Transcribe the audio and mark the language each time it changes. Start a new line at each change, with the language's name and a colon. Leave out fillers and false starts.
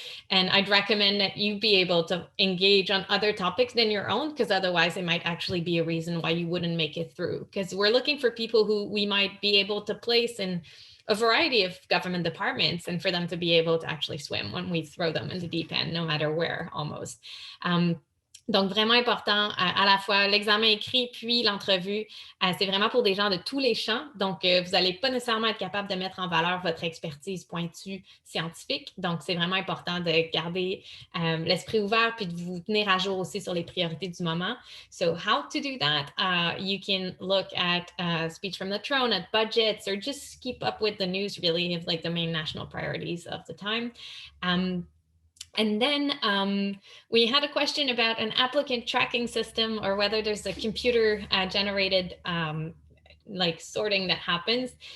English: And I'd recommend that you be able to engage on other topics than your own, because otherwise it might actually be a reason why you wouldn't make it through. Because we're looking for people who we might be able to place in a variety of government departments and for them to be able to actually swim when we throw them in the deep end, no matter where almost.
French: Donc, vraiment important, à la fois l'examen écrit puis l'entrevue, c'est vraiment pour des gens de tous les champs. Donc, vous n'allez pas nécessairement être capable de mettre en valeur votre expertise pointue scientifique. Donc, c'est vraiment important de garder l'esprit ouvert puis de vous tenir à jour aussi sur les priorités du moment.
English: So, how to do that? You can look at Speech from the Throne, at budgets, or just keep up with the news really of like the main national priorities of the time. And then we had a question about an applicant tracking system or whether there's a computer generated like sorting that happens.